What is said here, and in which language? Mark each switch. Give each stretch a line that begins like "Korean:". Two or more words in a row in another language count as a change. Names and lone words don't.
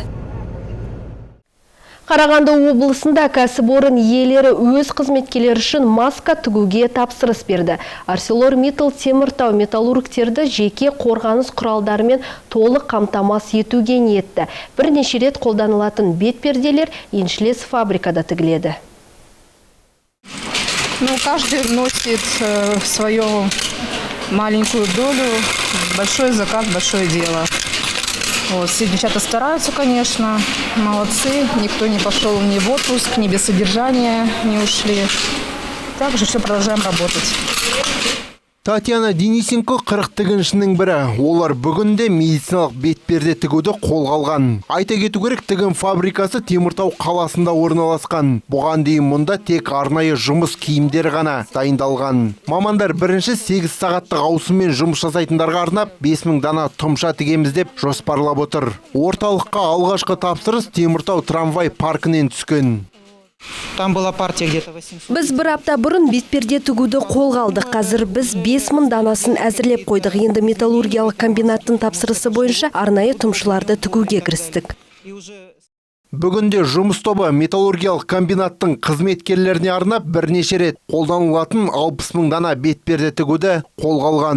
Kazakh: Қарағанды облысында кәсіпорын иелері өз қызметкерлері үшін маска тігуге тапсырыс берді. ArcelorMittal Теміртау металлургтерді жеке қорғаныс құралдарымен толық қамтамасыз етуге ниетті. Бірнеше рет қолданылатын бетперделер еншілес фабрикада тігіледі.
Russian: Каждый вносит свою маленькую долю. Большой заказ, большое дело. Все девчата стараются, конечно, молодцы. Никто не пошел ни в отпуск, ни без содержания не ушли. Также все продолжаем работать.
Kazakh: Татьяна Денисенко 40 тігіншінің бірі. Олар бүгінде медициналық бетперде тігуді қолға алған. Айта кету керек, тігін фабрикасы Теміртау қаласында орналасқан. Бұған дейін мұнда тек арнайы жұмыс киімдері ғана дайындалған. Мамандар бірінші 8 сағаттық ауысыммен жұмыс жасайтындарға арнап 5000 дана тұмша тігеміз деп жоспарлап отыр. Орталыққа алғашқы тапсырыс Теміртау трамвай паркінен түскен.
Russian: Там была партия где-то 800.
Kazakh: Біз бір апта бұрын бетперде тігуді қолға алдық. Қазір біз 5000 данасын әзірлеп қойдық. Енді металлургиялық комбинаттың тапсырысы бойынша арнайы тұмшыларды тігуге кірістік. Бүгінде жұмыс тобы металлургиялық комбинаттың қызметкерлеріне арнап бірнеше рет қолданылатын 60 000 дана бетперде тігуді қолға алған.